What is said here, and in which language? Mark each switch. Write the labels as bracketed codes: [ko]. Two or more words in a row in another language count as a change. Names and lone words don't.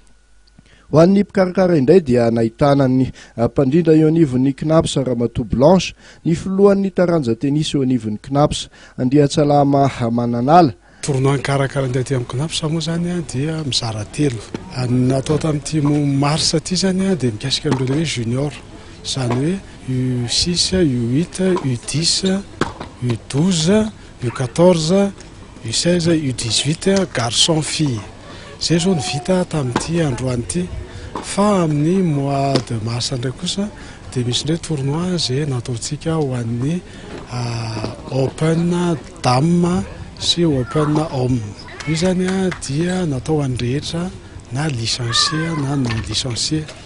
[mg] Ho an'ny mpikarakara indray dia nahitana ny mpandrindra eo anivon'ny knaps Ramatoa Blanche, ny filohan'ny taranja tenisy eo anivon'ny knaps Andriatsalama Mananala. Tournoi karakara indray ty amin'ny knaps moa zany dia mizara telo. Natao tamin'ity mars ty zany dia mikasika an'ireo hoe junior, zany hoe U6, U8, U10, U12, U14, U16, U18, [fr] garçon fille. [mg] Zay zao ny vita tamin'ity androany ty. Fa amin'ny [fr] mois de mars [mg] ndray kosa dia misy ndray tournoi zay nataontsika ho an'ny Open Dame sy Open Homme. Io zany dia natao an'rehetra na licencié na [fr] non licencié.